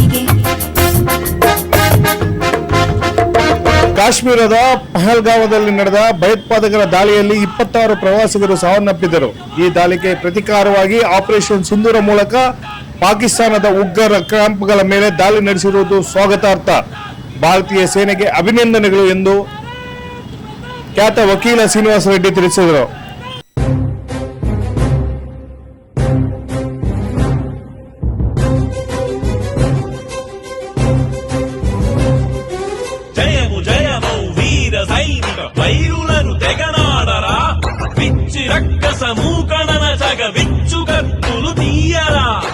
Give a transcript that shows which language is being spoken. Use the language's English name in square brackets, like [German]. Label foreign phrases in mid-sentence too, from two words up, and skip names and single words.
[Kannada] ಕಾಶ್ಮೀರದ ಪಹಲ್ಗಾಮದಲ್ಲಿ ನಡೆದ ಭಯೋತ್ಪಾದಕರ ದಾಳಿಯಲ್ಲಿ 26 ಪ್ರವಾಸಿಗರು ಸಾವನ್ನಪ್ಪಿದರು. ಈ ದಾಳಿಗೆ ಪ್ರತಿಕಾರವಾಗಿ ಆಪರೇಷನ್ ಸಿಂಧೂರ ಮೂಲಕ ಪಾಕಿಸ್ತಾನದ ಉಗ್ರರ ಕ್ಯಾಂಪ್ಗಳ ಮೇಲೆ ದಾಳಿ ನಡೆಸಿರುವುದು ಸ್ವಾಗತಾರ್ಹ. ಭಾರತೀಯ ಸೇನೆಗೆ ಅಭಿನಂದನೆಗಳು ಎಂದು ಖ್ಯಾತ ವಕೀಲ ಶ್ರೀನಿವಾಸ ರೆಡ್ಡಿ ತಿಳಿಸಿದರು. [Telugu] జయము జయమౌ వీర సైనిక వైరులను తెగనాడరా, పిచ్చి రక్కస మూకణన జగ విచ్చు కత్తులు తీయరా.